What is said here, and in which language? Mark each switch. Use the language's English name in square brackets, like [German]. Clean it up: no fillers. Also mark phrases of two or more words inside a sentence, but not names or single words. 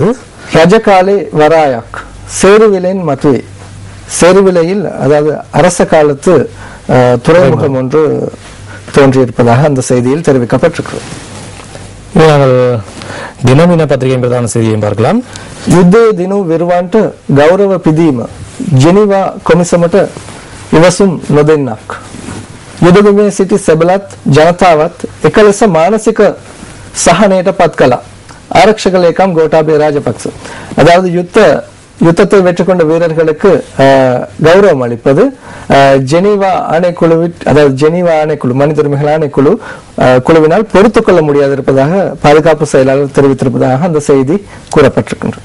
[Sinhala] රජකාලේ වරායක් සේරුවිලෙන් මතුවේ. [Tamil] சேருவிலையில், அதாவது அரச காலத்து துறைமுகம் ஒன்று தோன்றியிருப்பதாக அந்த செய்தியில் தெரிவிக்கப்பட்டிருக்கிறது. நாங்கள் தினமின பத்திரிகையின் பிரதான செய்தியை பார்க்கலாம். [Sinhala] யுத்தේ දිනු විරුවන්ට ගෞරව පිදීම ජෙනීවා කොමිසමට ඉවසුම් නොදෙන්නක්. යුදගමේ සිටි සෙබලත් ජනතාවත් එක ලෙස මානසික සහනයට පත් කළා. ආරක්ෂක ලේකම් ගෝඨාභය රාජපක්ෂ. [Tamil] அதாவது யுத்தத்தை வெற்றி கொண்ட வீரர்களுக்கு கௌரவம் அளிப்பது ஜெனீவா ஆணைக்குழு, அதாவது ஜெனீவா ஆணைக்குழு, மனித உரிமைகள் ஆணைக்குழு குழுவினால் பொறுத்துக் கொள்ள முடியாது இருப்பதாக பாதுகாப்பு செயலாளர் தெரிவித்திருப்பதாக அந்த செய்தி கூறப்பட்டிருக்கின்றது.